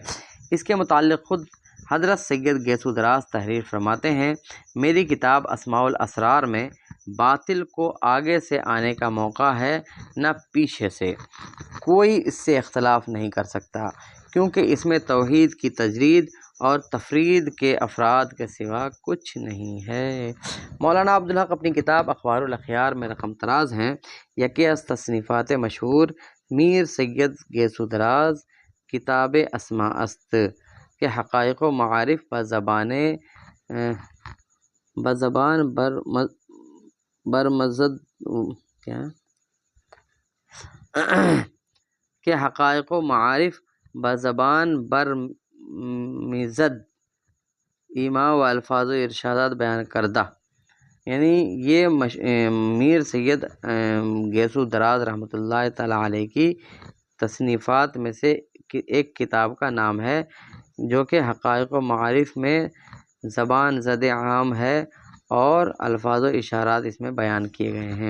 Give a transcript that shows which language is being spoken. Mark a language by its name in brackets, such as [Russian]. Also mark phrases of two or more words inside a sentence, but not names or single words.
[Urdu] اس کے متعلق خود حضرت سید گیسو دراز تحریر فرماتے ہیں، میری کتاب اسماء الاسرار میں باطل کو آگے سے آنے کا موقع ہے نہ پیچھے سے، کوئی اس سے اختلاف نہیں کر سکتا، کیونکہ اس میں توحید کی تجرید اور تفرید کے افراد کے سوا کچھ نہیں ہے۔ مولانا عبدالحق اپنی کتاب اخبار الاخیار میں رقم طراز ہیں۔ [Persian] یکی از تصنیفات مشہور میر سید گیسو دراز کتاب اسماء است کہ حقائق و معارف بزبان برمزد کہ حقائق و معارف بزبان برمزد ایما و الفاظ و ارشادات بیان کردہ، [Urdu] یعنی یہ میر سید گیسو دراز [Arabic] رحمۃ اللہ تعالی علیہ [Urdu] کی تصنیفات میں سے ایک کتاب کا نام ہے، جو کہ حقائق و معارف میں زبان زد عام ہے اور الفاظ و اشارات اس میں بیان کیے گئے ہیں۔